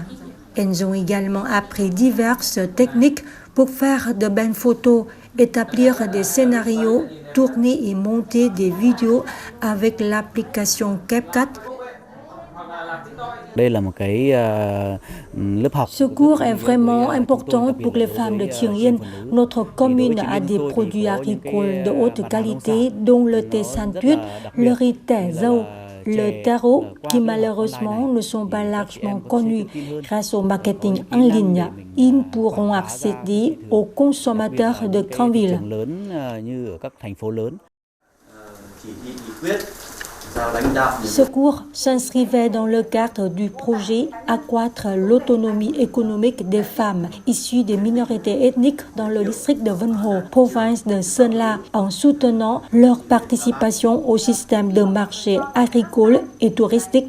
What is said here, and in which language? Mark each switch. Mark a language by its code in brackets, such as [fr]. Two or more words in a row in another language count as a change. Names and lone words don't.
[fr] Elles ont également appris diverses techniques pour faire de belles photos, établir des scénarios, tourner et monter des vidéos avec l'application CapCut. Ce cours est vraiment important pour les femmes de Thieng Yên. Notre commune a des produits agricoles de haute qualité, dont le thé san tuyết, le riz tẻ dâu, le taro, qui malheureusement ne sont pas largement connus. Grâce au marketing en ligne, ils pourront accéder aux consommateurs de grandes villes. Ce cours s'inscrivait dans le cadre du projet Accroître l'autonomie économique des femmes issues des minorités ethniques dans le district de Vân Hồ, province de Sơn La, en soutenant leur participation au système de marché agricole et touristique.